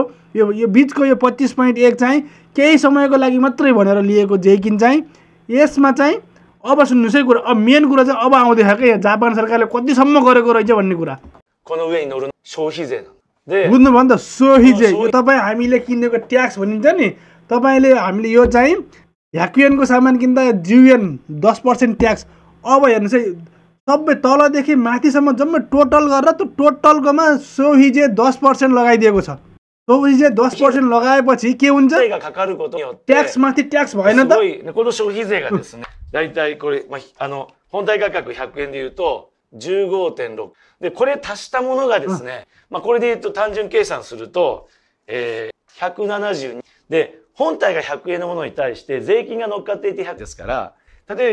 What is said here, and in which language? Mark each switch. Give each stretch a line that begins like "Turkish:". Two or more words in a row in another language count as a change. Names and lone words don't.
Nepali: यो बीचको यो 25.1 चाहिँ केही समयको लागि मात्रै भनेर लिएको जेकिन चाहिँ यसमा चाहिँ अब सुन्नुस् है कुरा। अब मेन कुरा चाहिँ अब आउँदैछ के जापान सरकारले कतिसम्म गरेको रहेछ भन्ने कुरा।
Japanese: この上に乗る消費税なんだ。
Nepali: बुझ्नु भयो नि त?
Japanese: 消費税
Nepali: यो तपाईँ हामीले किनेको ट्याक्स भनिन्छ नि, तपाईले हामीले यो चाहिँ 100 एनको सामान किन्दा 10% ट्याक्स। अब हेर्नुस् है, सबै तलदेखि माथिसम्म जम्मै टोटल गरेर त्यो टोटलकोमा सोहिजे 10% लगाइदिएको छ। सोहिजे 10% लगाएपछि के हुन्छ?
Japanese: 税がかかることによって
Nepali: ट्याक्स माथि ट्याक्स भएन
Japanese: す
Nepali: त?
Japanese: ごいね、この消費税がですね、だいたいこれ、本体価格100円で言うと 15.6 で、これ足したものがですね、これで言うと単純計算すると、172で、本体が100円のものに対して税金が乗っかっていて100ですから、例